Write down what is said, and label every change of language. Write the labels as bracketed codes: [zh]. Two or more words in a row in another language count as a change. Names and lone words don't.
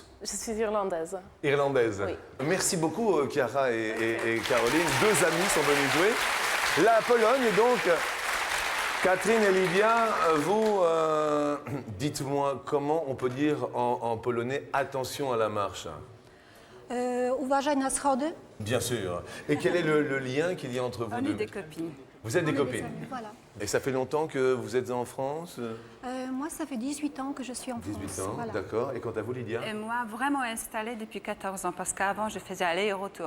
[fr] Je suis irlandaise. Irlandaise. Oui. Merci beaucoup, Chiara et Caroline. Deux amis sont venus jouer. La Pologne, donc. Catherine et Lydia, vous, dites-moi comment on peut dire en polonais « attention à la marche ». [pl] Uważaj na schody. [fr] Bien sûr. Et quel est le lien qu'il y a entre vous On deux? est des copines. Vous êtes des copines. Voilà. Et ça fait longtemps que vous êtes en France? Moi, ça fait 18 ans que je suis en 18 France. ans, Voilà. d'accord. Et quant à vous, Lydia? Et moi, vraiment installée depuis 14 ans, parce qu'avant, je faisais aller et retour.